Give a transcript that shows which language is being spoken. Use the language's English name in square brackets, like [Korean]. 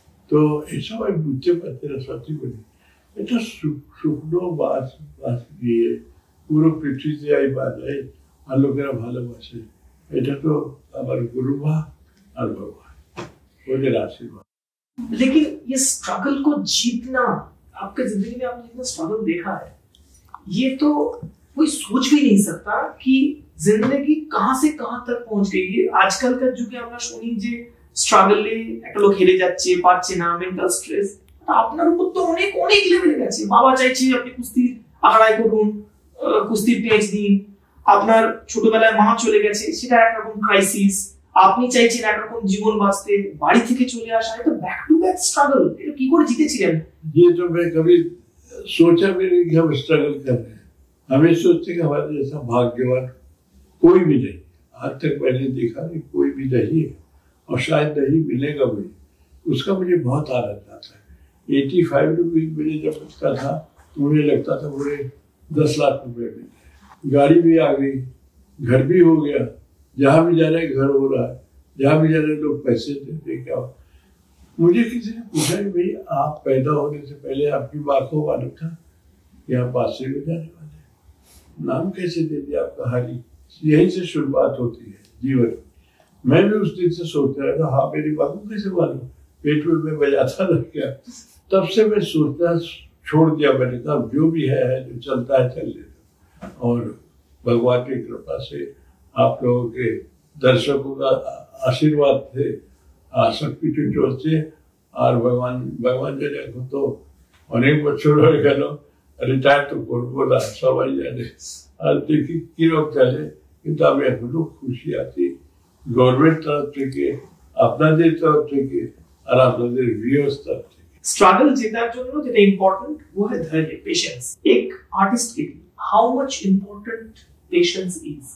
[Bangla] তো এসব আমি বুঝতে পারছি না সত্যি করে। এটা শুকনো বাস দিয়ে পুরো পৃথিবীতে বাজায় আর লোকেরা ভালোবাসে। এটা তো আমার গুরুমা আর भगवान ওদের आशीर्वाद। [Hindi] लेकिन ये स्ट्रगल को जीतना, आपके जिंदगी में आपने जितना स्ट्रगल देखा है, ये तो कोई सोच भी नहीं सकता कि जिंदगी कहां से कहां तक पहुंच गई है। [Bangla] আজকালকার যুগে আমরা শুনি যে স্ট্রাগলে একটা লোক হেরে যাচ্ছে, পারছে না, মেন্টাল স্ট্রেস। আপনার উপর তো অনেক অনেক লেভেলে গেছে। বাবা চাইছে আপনি কুস্তির আখড়ায় করুন, কুস্তির পেজ দিন। আপনার ছোটবেলায় মা চলে গেছে, সেটা একরকম ক্রাইসিস। আপনি চাইছেন একরকম জীবন বাঁচতে, বাড়ি থেকে চলে আসা, এটা ব্যাক টু ব্যাক স্ট্রাগল। এটা কি করে জিতেছিলেন? [Hindi] ये तो मैं कभी सोचा भी नहीं कि हम स्ट्रगल कर रहे हैं। हमें सोचते कि हमारे जैसा भाग्यवान कोई भी नहीं, आज तक मैंने देखा नहीं, कोई भी नहीं है, और शायद नहीं मिलेगा भी। उसका मुझे बहुत आनंद आता है। 85 रुपीज मुझे जब लगता था तो मुझे लगता था मुझे 10 लाख रुपए मिल गए, गाड़ी भी आ गई, घर भी हो गया, जहां भी जा रहे घर हो रहा है, जहां भी जा रहे लोग पैसे देते। क्या मुझे किसी ने पूछा कि भाई आप पैदा होने से पहले आपकी माँ को मालूम था कि आप बादशाह में जाने वाले, नाम कैसे दे दिया आपका हरी? यही से शुरुआत होती है जीवन। मैं भी उस दिन से सोच रहा था, हाँ मेरी माँ को कैसे मालूम, पेट में बजाता था क्या। तब से मैं सोचना छोड़ दिया, मैंने कहा जो भी है जो चलता है चल लेता। और भगवान की कृपा से आप लोगों के दर्शकों का आशीर्वाद थे, सब कुछ चलছে। [Bangla] আর ভগবান জানে এখন তো অনেক বছর হয়ে গেল, রিটায়ার তো করবো না সবাই জানে, আর দেখি কিরকম চলে। কিন্তু আমি এখনো খুশি আছি গভর্নমেন্ট তরফ থেকে, আপনাদের তরফ থেকে, আর আপনাদের ভিউয়ার্স তরফ থেকে। স্ট্রাগল জেতার জন্য যেটা ইম্পর্টেন্ট [Hindi] वो है धैर्य, पेशेंस। एक आर्टिस्ट के लिए [English] How much important patience is?